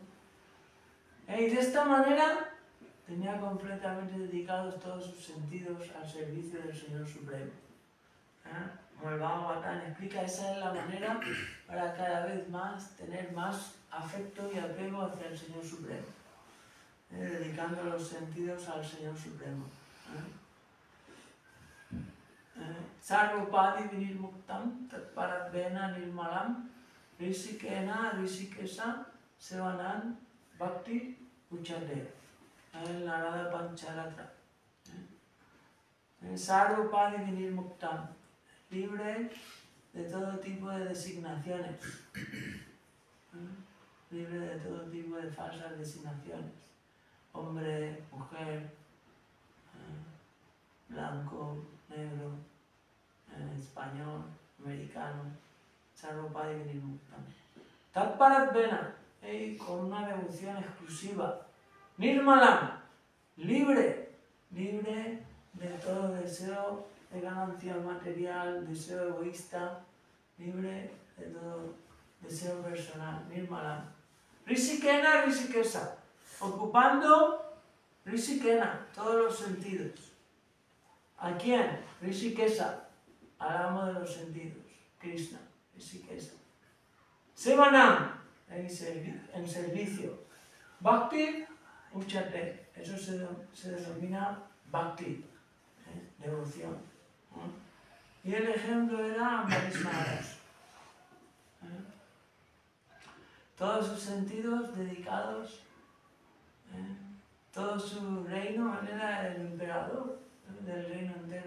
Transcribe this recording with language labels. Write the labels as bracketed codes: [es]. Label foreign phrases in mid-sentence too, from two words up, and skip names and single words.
[es] Y de esta manera tenía completamente dedicados todos sus sentidos al servicio del Señor Supremo. Como el Bhagavatam explica, esa es la manera para cada vez más tener más afecto y apego hacia el Señor Supremo, dedicando los sentidos al Señor Supremo. [sa] Sarvopadi vinirmuktam tatparadvena nirmalam risikena risikesa sevanan bhakti uchate. [es] El Narada Pancharatra. [sa] Sarvopadi vinirmuktam, [es] libre de todo tipo de designaciones, libre de todo tipo de falsas designaciones, hombre, mujer, blanco, negro, español, americano, [sa] Sarvopadi vinirmuktam. Tatparadvena, [es] con una devoción exclusiva. Nirmalam, libre de todo deseo de ganancia material, deseo egoísta, libre de todo deseo personal. [sa] Nirmalam. Risikena, risikesa, ocupando risikena, [es] todos los sentidos. ¿A quién? Risikesa, al amo de los sentidos, Krishna, risikesa. [sa] Sevanam, [es] en servicio. [sa] Bhakti uchate, [es] eso se denomina bhakti, devoción. Y el ejemplo era Ambarish Maharaj. Todos sus sentidos dedicados, todo su reino, él era el emperador del reino entero.